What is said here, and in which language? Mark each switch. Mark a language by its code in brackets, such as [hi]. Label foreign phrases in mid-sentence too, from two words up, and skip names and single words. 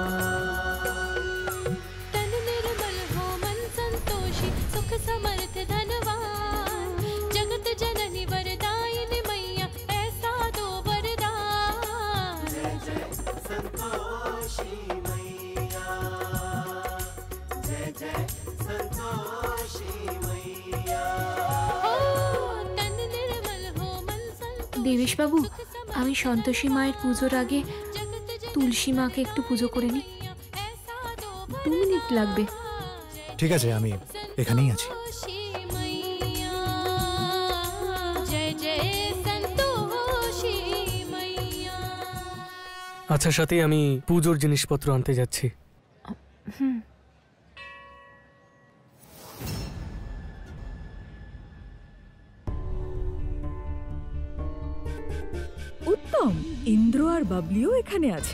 [hi] तन निर्मल हो मन संतोषी, सुख समर्थ धनवान, जगत जननी वरदायिनी मैया ऐसा दो वरदान। जय जय संतोषी मैया, जय जय संतोषी मैया। तन निर्मल हो मन संतोषी। [bn] দেবেশবাবু, আমি সন্তোষী মায়ের পুজোর আগে তুলসী মাকে একটু পুজো করে নিই। 2 মিনিট লাগবে। ঠিক আছে, আমি এখানেই আছি। [hi] जय जय संतोषी मैया। [bn] আচ্ছা সাথী, আমি পুজোর জিনিসপত্র আনতে যাচ্ছি। উত্তম, ইন্দ্র আর বাবলিও এখানে আছে।